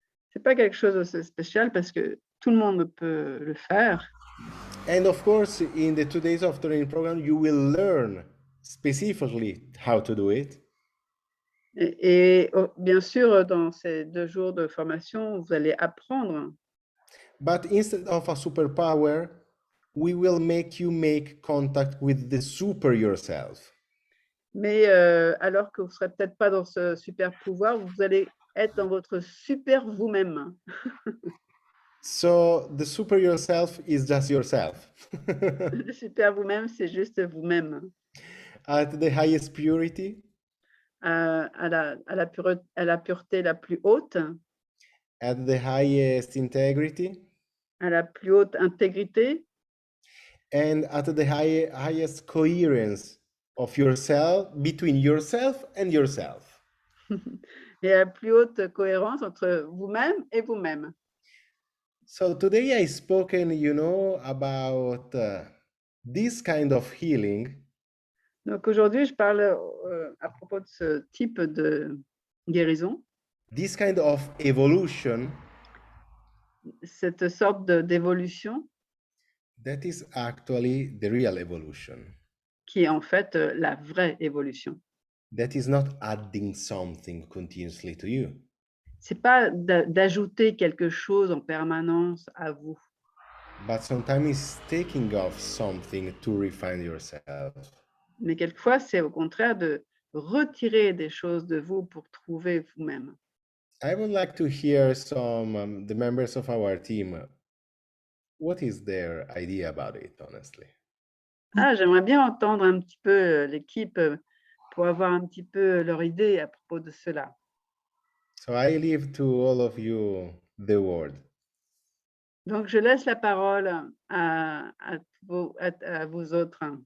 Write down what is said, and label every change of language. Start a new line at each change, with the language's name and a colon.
French: C'est pas quelque chose de spécial parce que tout le monde peut le faire.
English: And of course, in the 2 days of training program, you will learn specifically how to do it.
French: Et bien sûr, dans ces 2 jours de formation, vous allez apprendre.
English: But instead of a superpower, we will make you make contact with the super yourself.
French: Mais alors que vous ne serez peut-être pas dans ce super pouvoir, vous allez être dans votre super vous-même.
English: So the super yourself is just yourself.
French: Le super vous-même, c'est juste vous-même.
English: At the highest purity.
French: À la pureté la plus haute.
English: At the highest integrity.
French: À la plus haute intégrité.
English: And at the highest coherence of yourself, between yourself and yourself.
French: Et à la plus haute cohérence entre vous-même et vous-même.
English: So today I spoken, about this kind of healing.
French: Donc aujourd'hui, je parle à propos de ce type de guérison,
English: This kind of evolution
French: cette sorte d'évolution
English: that is actually the real evolution.
French: qui est en fait la vraie évolution.
English: That is not adding something continuously to you.
French: C'est pas d'ajouter quelque chose en permanence à vous,
English: But sometimes it's taking off something to refine yourself.
French: mais quelquefois, c'est au contraire de retirer des choses de vous pour trouver vous-même.
English: I would like to hear some the members of our team. What is their idea about it, honestly?
French: Ah, j'aimerais bien entendre un petit peu l'équipe pour avoir un petit peu leur idée à propos de cela.
English: So I leave to all of you the word.
French: Donc, je laisse la parole à vous autres,